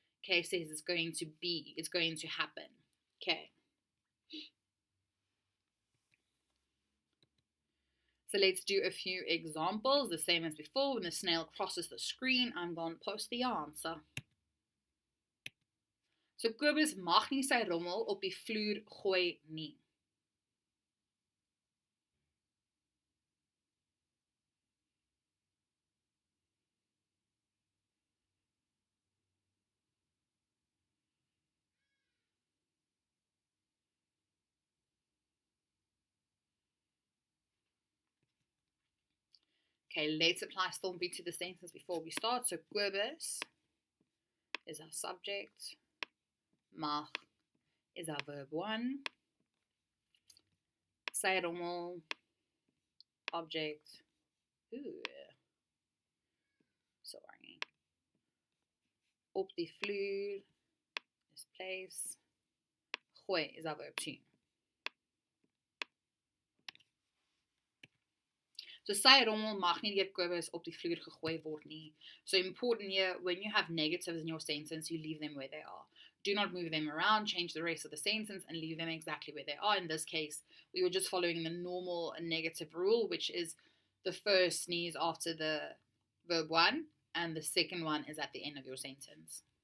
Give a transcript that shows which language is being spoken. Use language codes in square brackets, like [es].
[en] Okay, says it's going to be, it's going to happen. Okay. So let's do a few examples, the same as before. When the snail crosses the screen, I'm going to post the answer. [af] So Kobus mag nie sy rommel op die vloer gooi nie. [en] Okay, let's apply stompie to the sentence before we start. So Kobus is our subject. Mag is our verb 1. Sy rommel, object. Sorry. [af] Op die vloer [en] is place. Gooi is our verb 2. [af] So sy rommel mag nie deur Kobus op die vloer gegooi word nie. [en] So important here, when you have negatives in your sentence, you leave them where they are. Do not move them around, change the rest of the sentence, and leave them exactly where they are. In this case, we were just following the normal negative rule, which is the first sneeze after the verb 1, and the second one is at the end of your sentence.